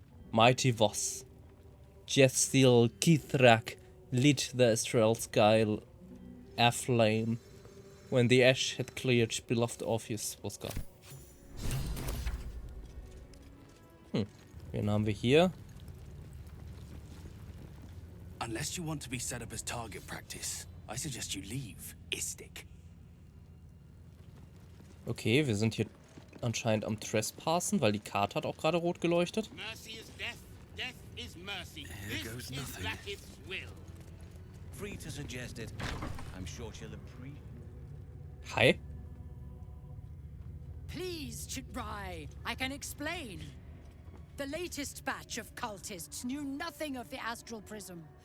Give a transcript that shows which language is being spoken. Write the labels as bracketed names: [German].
[English] Mighty Voss, Jethstil Kithrak lit the astral sky aflame when the ash had cleared, beloved Orpheus was gone. [German] Wen haben wir hier? [English] Unless you want to be set up as target practice, I suggest you leave, Istik. [German] Okay, wir sind hier anscheinend am Trespassen, weil die Karte hat auch gerade rot geleuchtet. [English] Mercy is death, death is mercy. Here This goes nothing. Vlaakith's will. Free to suggest it. I'm sure she'll appreciate. Hi. Please, Chitrai, I can explain. The latest batch of cultists knew nothing of the astral prism.